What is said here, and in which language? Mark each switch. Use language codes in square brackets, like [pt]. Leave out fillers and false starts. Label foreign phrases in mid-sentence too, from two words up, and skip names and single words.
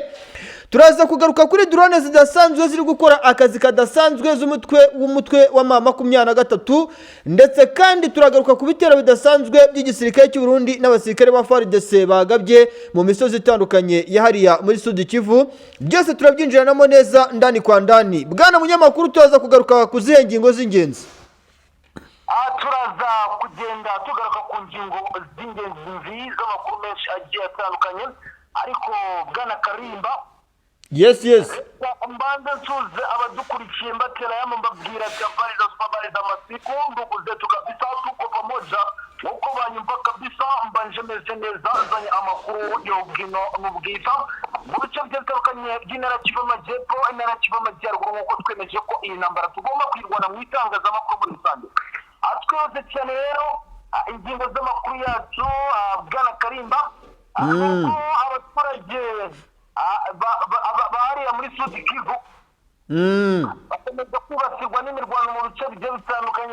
[rw] Turaza kugaruka kuri drone zidasanzwe ziri gukora akazi kadasanzwe z'umutwe wa M23, ndetse kandi turagaruka ku bitero bidasanzwe by'igisirikare cy'u Burundi n'abasirikare ba FARDC bagabye mu misozi itandukanye yahariya muri Sud Kivu. Byose turabyinjiranamo neza [sw] ndani kwa ndani. [rw] Bwana munyamakuru, turaza kugaruka ku zihe ngingo z'ingenzi? Turaza kugenda tugaruka ku ngingo z'ingenzi z'amakuru menshi agiye atandukanye, ariko bwana Karimba, yes mbanza nsuze abadukurikiye mbatera yama mbabwira [sw] habari za masiku, ndugu zetu kabisa, tuko pamoja [rw] uko banyumva kabisa, mbanje meze neza, zanye amakuru y'ubwino n'ubwiza mu bice bitandukanye by'intara Kivu y'Amajyepfo n'intara Kivu y'Amajyaruguru, nk'uko twemeje ko iyi ntambara tugomba kwirwana mu itangazamakuru muri rusange. Twese cyane rero ingingo z'amakuru yacu, bwana Karimba, abaturage bahariya muri Sud Kivu bakomeza kwibasirwa n'imirwano mu bice bigiye bitandukanye.